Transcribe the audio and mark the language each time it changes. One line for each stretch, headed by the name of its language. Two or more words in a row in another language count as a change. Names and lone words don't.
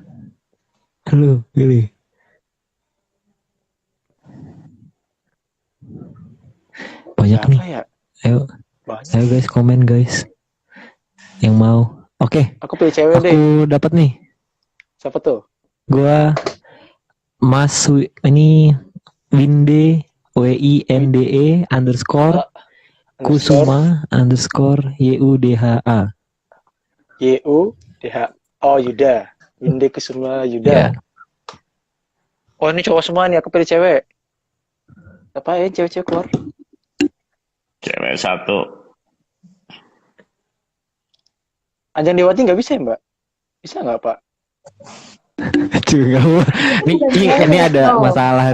Indonesian: Lu pilih. Banyak Siapa nih. ya? Ayo Banyak. guys, komen guys. Yang mau. Oke, Aku pilih cewek deh. aku dapat nih. Siapa tuh? Gua ini Winde WINDE underscore Kusuma underscore YUDHA. YUDH. Oh, Yuda. Winde Kusuma Yuda. Ya. Oh, ini cowok semua nih. Aku pilih cewek. Apa ya cewek-cewek keluar? Cewek 1. Anjang Dewati nggak bisa ya, Mbak? Bisa nggak, Pak? Juga ini ada masalah